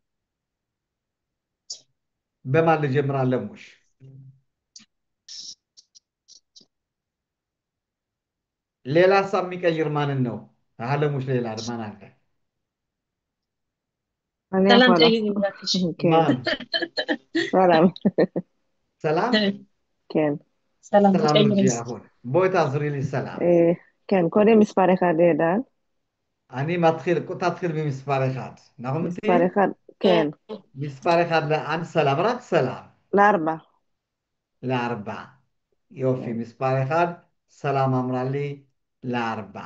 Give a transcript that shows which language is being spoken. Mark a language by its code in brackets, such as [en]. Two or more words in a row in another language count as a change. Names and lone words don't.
[am] በማን ልጀምር? አለሙሽ ሌላ ሀሳብ የሚቀይር ማንን ነው? አለሙሽ ሌላ ማን አለ? [he] אני [am] ሰላም [he] יכולה. [am] ጠይቅ እባክሽ። [he] כן. [am] ማን? ሰላም. ሰላም [he] כן. [am] ሰላም ሰላም እርጂ ትቀይርስ? አሁን [he] בואי תעזרי לי [am] ሰላም። [he] כן, קודם מספר אחד דן. אני מתחיל, תתחיל ממספר אחד. נכון מספר מתאים? אחד, כן. מספר אחד לאן סלם? רק סלם. לארבע. לארבע. יופי, כן. מספר אחד, סלם אמרה לי לארבע.